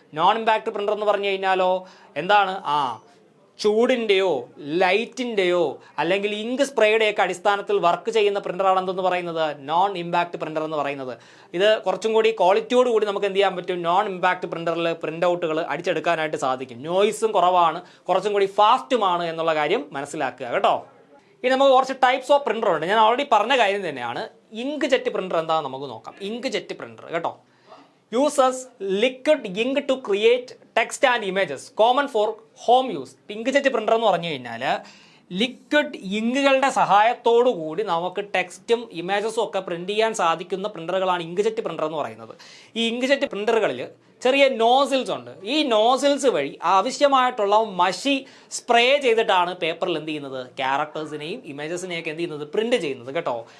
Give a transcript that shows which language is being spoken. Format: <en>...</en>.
<ml>Non impact printer എന്ന് പറഞ്ഞു കഴിഞ്ഞാലോ എന്താണ്, ചൂടിൻ്റെയോ ലൈറ്റിൻ്റെയോ അല്ലെങ്കിൽ ഇങ്ക് സ്പ്രേയുടെയൊക്കെ അടിസ്ഥാനത്തിൽ വർക്ക് ചെയ്യുന്ന പ്രിൻ്ററാണ് എന്തെന്ന് പറയുന്നത്, നോൺ ഇമ്പാക്റ്റ് പ്രിൻ്റർ എന്ന് പറയുന്നത്. ഇത് കുറച്ചും കൂടി ക്വാളിറ്റിയോട് കൂടി നമുക്ക് എന്ത് ചെയ്യാൻ പറ്റും, നോൺ ഇമ്പാക്റ്റ് പ്രിൻ്ററിൽ പ്രിൻ്റ് ഔട്ടുകൾ അടിച്ചെടുക്കാനായിട്ട് സാധിക്കും. നോയ്സും കുറവാണ്, കുറച്ചും കൂടി ഫാസ്റ്റുമാണ് എന്നുള്ള കാര്യം മനസ്സിലാക്കുക കേട്ടോ. ഇനി നമുക്ക് കുറച്ച് ടൈപ്സ് ഓഫ് പ്രിൻ്റർ ഉണ്ട്. ഞാൻ ഓൾറെഡി പറഞ്ഞ കാര്യം തന്നെയാണ്. ഇങ്ക് ജെറ്റ് പ്രിൻ്റർ എന്താണെന്ന് നമുക്ക് നോക്കാം. ഇങ്ക് ജെറ്റ് പ്രിൻ്റർ കേട്ടോ,</ml> <en>uses liquid ink to create text and images, common for home use.</en> <ml>Inkjet printer എന്ന് പറഞ്ഞു കഴിഞ്ഞാൽ ലിക്വിഡ് ഇങ്കുകളുടെ സഹായത്തോടു കൂടി നമുക്ക് ടെക്സ്റ്റും ഇമേജസും ഒക്കെ പ്രിൻ്റ് ചെയ്യാൻ സാധിക്കുന്ന പ്രിൻ്ററുകളാണ് ഇങ്ക്ജെറ്റ് പ്രിൻ്റർ എന്ന് പറയുന്നത്. ഈ ഇങ്ക്ജെറ്റ് പ്രിൻ്ററുകളിൽ ചെറിയ നോസിൽസ് ഉണ്ട്. ഈ നോസിൽസ് വഴി ആവശ്യമായിട്ടുള്ള മഷി സ്പ്രേ ചെയ്തിട്ടാണ് പേപ്പറിൽ എന്ത് ചെയ്യുന്നത്, ക്യാരക്ടേഴ്സിനെയും ഇമേജസിനെയൊക്കെ എന്ത് ചെയ്യുന്നത്, പ്രിൻ്റ് ചെയ്യുന്നത് കേട്ടോ.</ml>